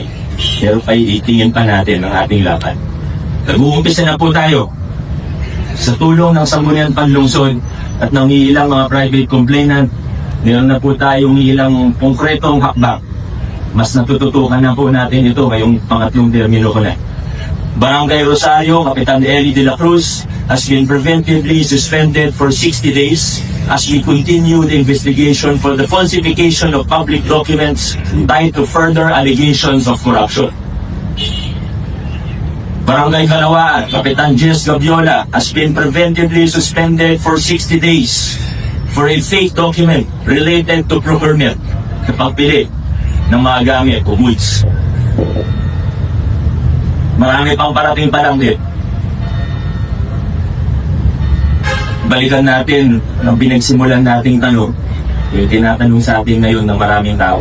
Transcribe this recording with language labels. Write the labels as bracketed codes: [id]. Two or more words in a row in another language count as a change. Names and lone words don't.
[tl] Pero itingin pa natin ang ating laban. Nag-uumpisa na po tayo sa tulong ng Sangguniang Panlungsod at ng ilang mga [en] private complainant. [tl] Meron na po tayong ilang konkretong hakbang. Mas natututukan na po natin ito ngayong pangatlong termino ko na. [en] Barangay Rosario, Kapitan Eli de la Cruz has been preventively suspended for 60 days as we continue the investigation for the falsification of public documents tied to further allegations of corruption. Barangay Kalawaan, Kapitan Jess Gaviola has been preventively suspended for 60 days for a fake document related to procurement [tl] sa pagbili ng mga gamit o [en] goods. [tl] Marami pang parating pa lang din. Balikan natin ang pinagsimulan nating tanong, yung tinatanong sa atin ngayon ng maraming tao.